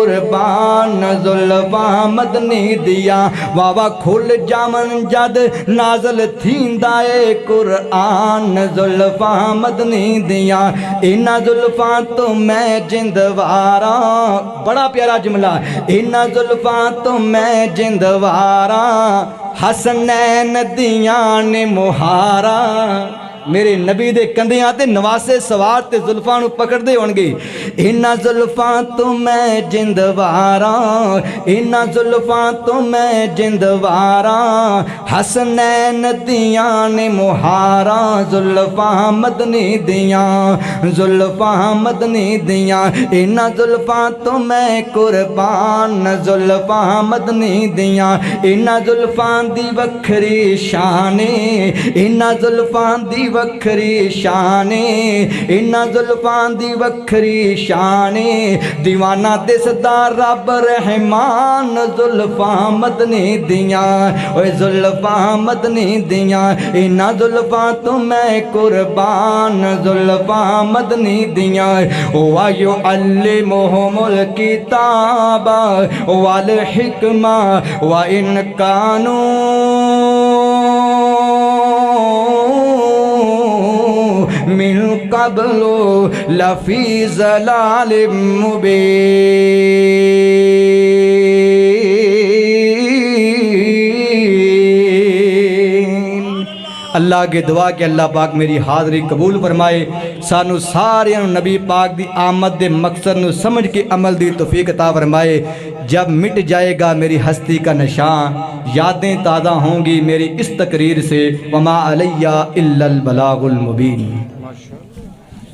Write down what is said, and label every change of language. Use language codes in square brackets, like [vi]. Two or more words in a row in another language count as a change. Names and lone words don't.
[pa] قربان زلفاں مدنی دیاں واوا کھل جامن جد نازل تھیندا اے قرآن زلفاں مدنی دیاں انہاں زلفاں تو میں جندواراں بڑا پیارا جملہ انہاں زلفاں تو میں جندواراں حسنین دیاں نے مہاراں میرے نبی دے کندیاں تے نواسے سوار تے زلفاں نو پکڑ دے ہونگے انہاں زلفاں تو میں جندواراں انہاں زلفاں تو میں جندواراں حسنین دیاں نے مہاراں زلفاں مدنی دیاں زلفاں مدنی دیاں انہاں زلفاں تو میں قربان زلفاں مدنی دیاں انہاں زلفاں دی وکھری شانے انہاں زلفاں دی وکھری شانے انہاں زلفاں دی وکھری شانے دیوانہ دسدا رب رحمان زلفاں مدنی دیاں اوے زلفاں مدنی دیاں انہاں زلفاں تو میں [ar] قربان زلفاں مدنی دیاں وَيُعَلِّمُهُمُ الْكِتَابَ وَالْحِكْمَةَ وَإِنْ كَانُوا من قبل لفی ضلال مبین اللہ [ur] کے دعا کہ اللہ پاک میری حاضری قبول فرمائے [pa] سانو سارے نبی پاک دی آمد دے مقصد نو سمجھ کے عمل دی توفیق عطا فرمائے [ur] جب مٹ جائے گا میری ہستی کا نشان یادیں تازہ ہوں گی میری اس تقریر سے [ar] وما علیہ الا البلاغ المبین